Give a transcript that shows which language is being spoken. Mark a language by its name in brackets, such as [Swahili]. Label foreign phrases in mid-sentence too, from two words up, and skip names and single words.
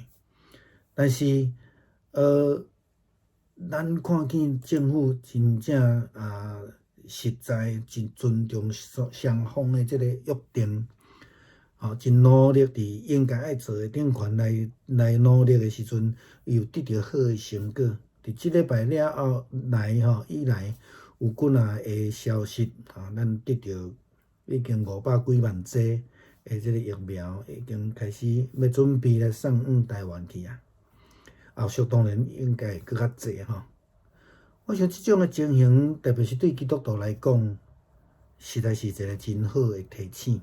[Min Nan Chinese] 但是咱看见政府真正实在真尊重双方的即个约定，真努力伫应该爱做的顶悬来努力的时阵，又得到好的成果。伫即礼拜了后以来，有几啊个消息，咱得到已经500几万剂的即个疫苗，已经开始要准备来送往台湾去啊。后续当然应该会更较济我想即种的情形，特别是对基督徒来讲，实在是一个真好的提醒。